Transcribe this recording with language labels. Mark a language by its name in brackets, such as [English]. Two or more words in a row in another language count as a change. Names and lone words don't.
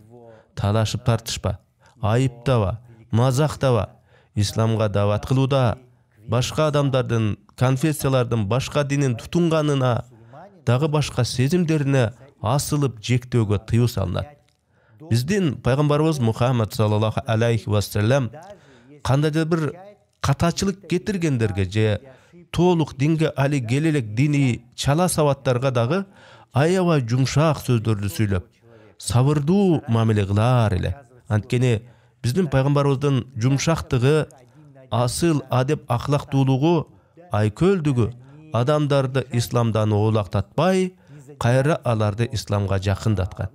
[Kyrgyz] Талашып тартышпа, айыптаба, мазактаба. Исламга дават кылууда башка адамдардын, конфессиялардын башка динин тутунганына, дагы башка сезимдерине асылып жектөөгө тыюу салынат. Биздин пайгамбарыбыз Мухаммад [Arabic] صلى الله عليه وسلم [Kyrgyz] кандайдыр бир катачылык кетиргендерге же толук динге али келе элек дини чала сабаттарга дагы аябай жумшак сөздөрдү сүйлөп, сабырдуу мамиле кылар эле. Анткени биздин пайгамбарыбыздын жумшактыгы, асыл адеп ахлактуулугу, айкөлдүгү адамдарды исламдан оолактатпай, кайра аларды исламга жакындаткан.